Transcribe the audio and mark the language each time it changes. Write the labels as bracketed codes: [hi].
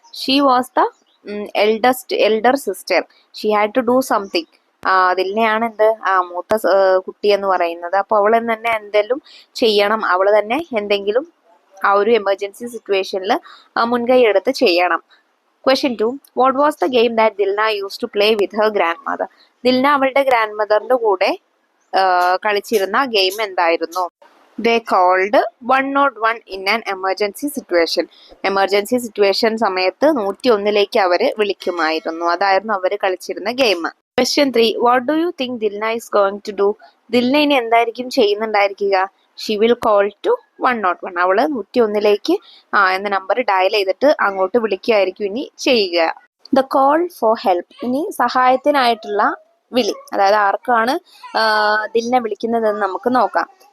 [en] She was the elder sister. She had to do something. [ml] ദിൽനയാണ് എന്ത് മൂത്ത കുട്ടി എന്ന് പറയുന്നത്. അപ്പോൾ അവൾ തന്നെ എന്തെങ്കിലും ചെയ്യണം, അവൾ തന്നെ എന്തെങ്കിലും ആ ഒരു എമർജൻസി സിറ്റുവേഷനിൽ മുൻകൈ എടുത്ത് ചെയ്യണം. [en] Question 2. What was the game that Dilna used to play with her grandmother? [ml] Dilna അവളുടെ ഗ്രാൻഡ് മദറിന്റെ കൂടെ കളിച്ചിരുന്ന ഗെയിം എന്തായിരുന്നു? [en] They called 101 in an emergency situation. [ml] Emergency situation സമയത്ത് 101ലേക്ക് അവര് വിളിക്കുമായിരുന്നു. അതായിരുന്നു അവര് കളിച്ചിരുന്ന game. [en] Question 3. What do you think Dilna is going to do? [ml] Dilna ഇനി എന്തായിരിക്കും ചെയ്യുന്നുണ്ടായിരിക്കുക? [en] She will call to 101. [ml] അവള് 101ലേക്ക് എന്ന നമ്പർ ഡയൽ ചെയ്തിട്ട് അങ്ങോട്ട് വിളിക്കുകയായിരിക്കും ഇനി ചെയ്യുക. [en] The call for help. [ml] ഇനി സഹായത്തിനായിട്ടുള്ള വിളി, അതായത് ആർക്കാണ് ദിൽന വിളിക്കുന്നതെന്ന് നമുക്ക് നോക്കാം.